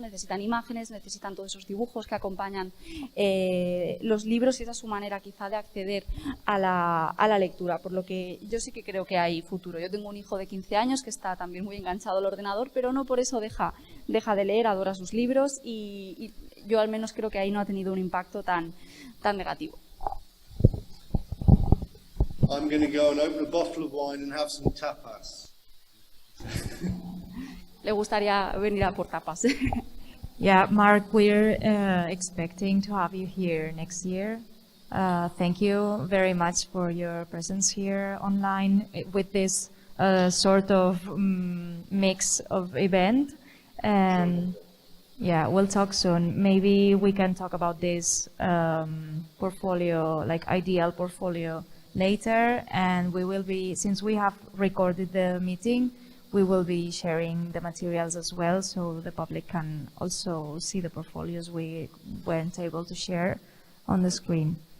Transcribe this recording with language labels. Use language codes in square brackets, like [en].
[es] Necesitan todos esos dibujos que acompañan los libros, y esa es su manera quizá de acceder a la lectura, por lo que yo sí que creo que hay futuro. Yo tengo un hijo de 15 años que está también muy enganchado al ordenador, pero no por eso deja de leer, adora sus libros, y yo al menos creo que ahí no ha tenido un impacto tan negativo. [en] I'm going to go and open a bottle of wine and have some tapas. [es] Le gustaría venir a por tapas. [en] Yeah, Mark, we're expecting to have you here next year. Thank you very much for your presence here online with this sort of mix of event. And yeah, we'll talk soon. Maybe we can talk about this portfolio, like ideal portfolio, later, and we will be, since we have recorded the meeting, we will be sharing the materials as well, so the public can also see the portfolios we weren't able to share on the screen.